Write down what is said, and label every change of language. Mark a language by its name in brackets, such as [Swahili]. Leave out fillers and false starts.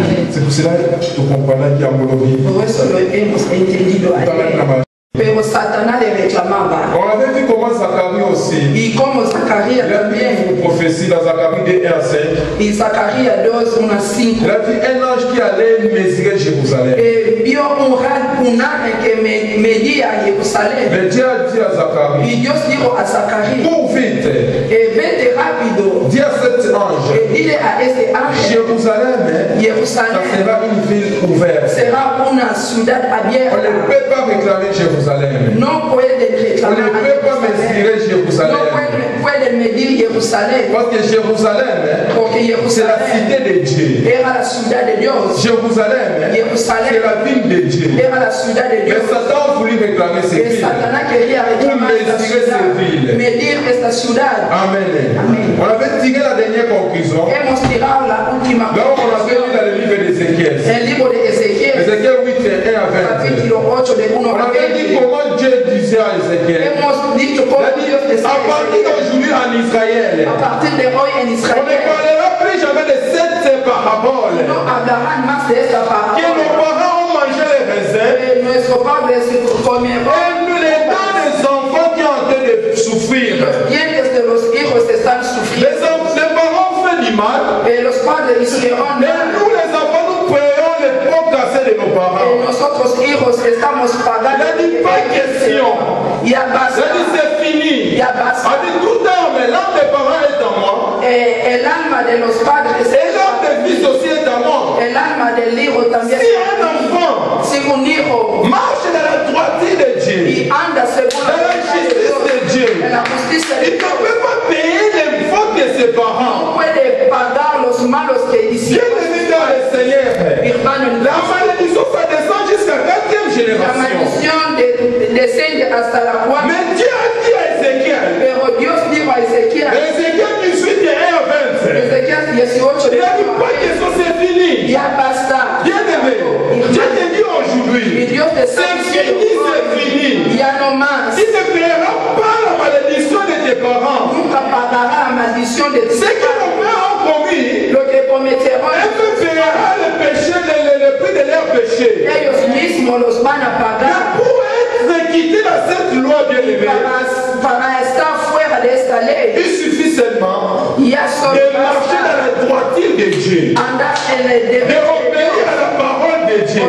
[French] C'est pour cela que tu comprends qu'il y a mon [Spanish] Por eso lo hemos entendido ayer. Pero Satanás le reclamaba. [French] On avait vu comment Zacharie aussi. [Spanish] Y como Zacarías también. [French] Une prophétie dans Zacharie 2:1-5. [Spanish] Y Zacarías 2:1-5. [French] Il a vu un ange qui allait mesurer Jérusalem. [Spanish] Vio un ángel que medía Jerusalén. [French] Mais Dieu a dit à Zacharie. [Spanish] Y Dios dijo a Zacarías. [French] Cours vite. [Spanish] Vete rápido. [French] Dis à cet ange. [Spanish] Dile a este ángel. [French] Jérusalem. [Spanish] Jerusalén. [French] Ça sera une ville ouverte. [Spanish] Sera una ciudad abierta. [French] On ne peut pas réclamer Jérusalem. [Spanish] No pueden reclamar. [French] On ne peut pas mesurer Jérusalem. [Spanish] No pueden medir Jerusalén. [French] Parce que Jérusalem, c'est la cité de Dieu. [Spanish] Era la ciudad de Dios. [French] Jérusalem, c'est la ville de Dieu. [Spanish] Era la ciudad de Dios. [French] Mais Satan a voulu réclamer ces villes. [Spanish] Satanás quería reclamar esta ciudad. Medir esta ciudad. Amen. Amen. [French] On avait tiré la dernière conclusion. [Spanish] Hemos tirado la última [French] conclusion. Là, on avait lu dans le livre d'Ézéchiel. [Spanish] El libro de Ezequiel. [French] Ézéchiel 8:1-20. [Spanish] Capítulo 8 de 1 [French] on [Spanish] a 20. [French] avait dit comment Dieu disait à Ézéchiel. [Spanish] Hemos dicho cómo Dios decía. [French] À partir d'aujourd'hui en Israël. [Spanish] A partir de hoy en Israel. [French] On ne parlera plus jamais de cette parabole. [Spanish] No hablarán más de esta parábola. [French] Que nos parents ont mangé les raisins. [Spanish] Nuestros padres comieron. [French] Et nous les donnons des enfants qui ont en train de souffrir. [Spanish] Los dientes de los hijos están sufriendo. [French] Les parents font du mal. [Spanish] Los padres hicieron mal. [French] Et nous les enfants nous payons les pots cassés de nos parents. [Spanish] Nosotros hijos estamos pagando. [French] Il n'y a pas question. [Spanish] Ya basta. [French] C'est fini. [Spanish] Ya basta. [French] A dit tout l'âme, l'âme des parents est en moi. [Spanish] El alma de los padres. [French] Et l'âme des fils aussi est en moi. [Spanish] El alma del hijo también. [French] Si un enfant [Spanish] si un hijo [French] marche dans la droiture de Dieu, [Spanish] y anda según [French] la justice de Dieu, [Spanish] la justicia de [French] il ne peut pas payer les fautes de ses parents. [Spanish] No puede pagar los malos que hicieron. [French] Bien-aimé dans le Seigneur, la malédiction ça descend jusqu'à la 4e génération. [Spanish] La malédiction descende hasta la 4. [French] Mais Dieu a dit à Ézéchiel. [Spanish] Pero Dios dijo a Ezequiel. [French] Ézéchiel 18:1-20. [Spanish] Ezequiel 18. [French] Il a dit pas que ça c'est fini. [Spanish] Ya basta. [French] Bien-aimé, Dieu te dit aujourd'hui. C'est fini, c'est fini. [Spanish] Ya no más. [French] Il ne paiera pas la malédiction de tes parents. [Spanish] Nunca pagará la maldición de tus [French] parents. Ce que nos pères ont promis. [Spanish] Lo que prometieron. [French] Elle paiera le péché, le prix de leur péché. [Spanish] Ellos mismos los van a pagar. [French] Mais pour être quitté dans cette loi bien-aimée. [Spanish] Para estar fuera de esta ley. [French] Il suffit seulement de marcher dans la droiture de Dieu. De obéir à la parole de Dieu.